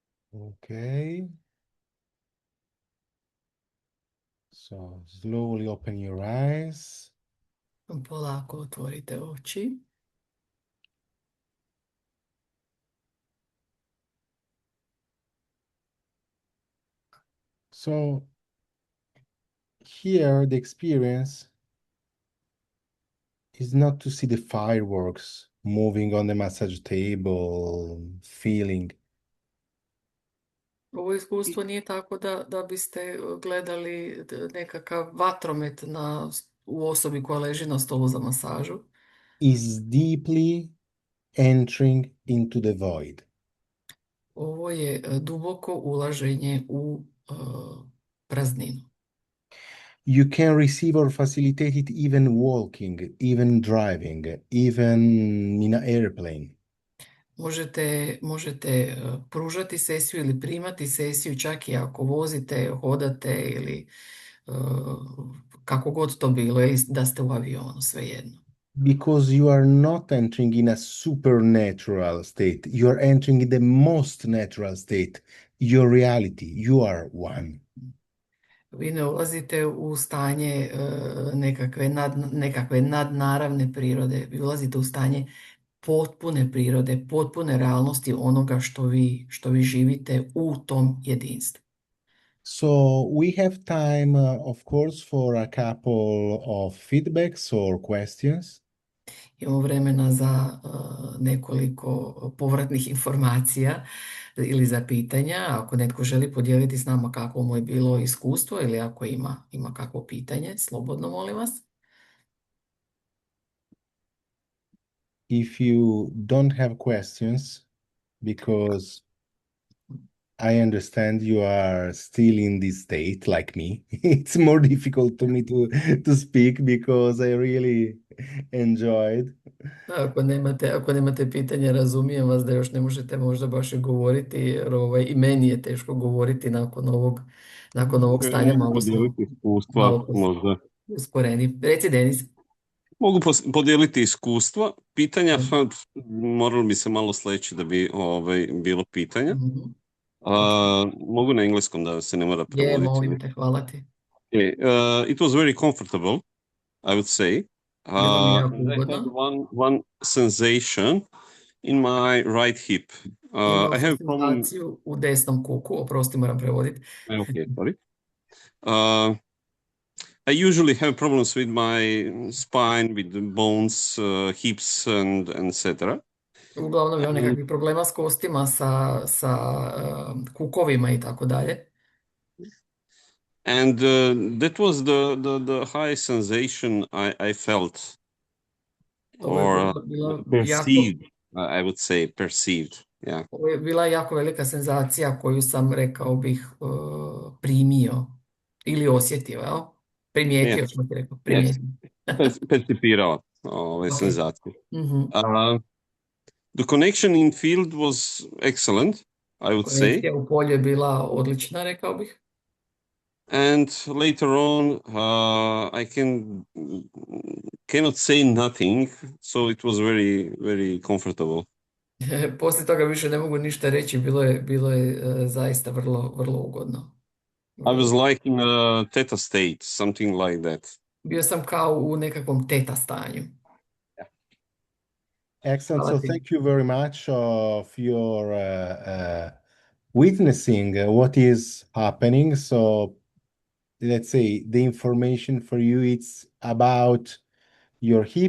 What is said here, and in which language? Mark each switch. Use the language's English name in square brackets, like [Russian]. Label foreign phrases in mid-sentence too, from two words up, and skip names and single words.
[English] Okay. So slowly open your eyes. [Croatian] Polako otvorite oči. [English] So here the experience is not to see the fireworks moving on the massage table, feeling. [Croatian] Ovo iskustvo nije tako da biste gledali nekakav vatromet u osobi koja leži na stolu za masažu. [English] Is deeply entering into the void. [Croatian] Ovo je duboko ulaženje u prazninu. [English] You can receive or facilitate it even walking, even driving, even in an airplane. [Croatian] Možete pružati sesiju ili primati sesiju čak i ako vozite, hodate ili kako god to bilo, ili da ste u avionu, svejedno. [English] Because you are not entering in a supernatural state. You are entering in the most natural state, your reality. You are one. [Croatian] Vi ne ulazite u stanje nekakve nadnaravne prirode. Vi ulazite u stanje potpune prirode, potpune realnosti onoga što vi živite u tom jedinstvu. [English] So we have time, of course, for a couple of feedbacks or questions. [Croatian] Imamo vremena za nekoliko povratnih informacija ili za pitanja. Ako netko želi podijeliti s nama kako mu je bilo iskustvo ili ako ima kakvo pitanje, slobodno molim vas. [English] If you don't have questions, because I understand you are still in this state like me, it's more difficult to me to speak because I really enjoyed. [Croatian] Ako nemate pitanja, razumijem vas da još ne možete možda baš i govoriti, jer i meni je teško govoriti nakon ovog stanja, malo smo podijeliti iskustva, malo možda. usporeni. Reci, Denis. Mogu podijeliti iskustva. Pitanja, moralo bi se malo sleći da bi bilo pitanja. Mogu na engleskom da se ne mora prevoditi. Molim te, hvala ti. [English] It was very comfortable, I would say. [Croatian] Bilo mi jako [English] I [Croatian] ugodno. [English] had one sensation in my right hip. [Croatian] Imao [English] I [Croatian] sam [English] have problem. [Croatian] sensaciju u desnom kuku, oprosti, moram prevoditi. [English] Okay, sorry. I usually have problems with my spine, with the bones, hips, and etc. [Croatian] Uglavnom imam nekakvih problema s kostima, sa kukovima i tako dalje. [English] And that was the high sensation I felt, or perceived, I would say, perceived. Yeah. [Croatian] Ovo je bila jako velika senzacija koju sam, rekao bih, primio ili osjetio, jel? Primijetio, što ti rekao, primijetio. Percipirao ove senzacije. [English] The connection in field was excellent, I would say. [Croatian] Konekcija u polju je bila odlična, rekao bih. [English] And later on, I cannot say nothing, so it was very, very comfortable. [Croatian] Poslije toga više ne mogu ništa reći, bilo je zaista vrlo, vrlo ugodno. [English] I was like in a theta state, something like that. [Croatian] Bio sam kao u nekakvom teta stanju. [English] Excellent. So thank you very much of your witnessing what is happening. So let's say the information for you, it's about your hip.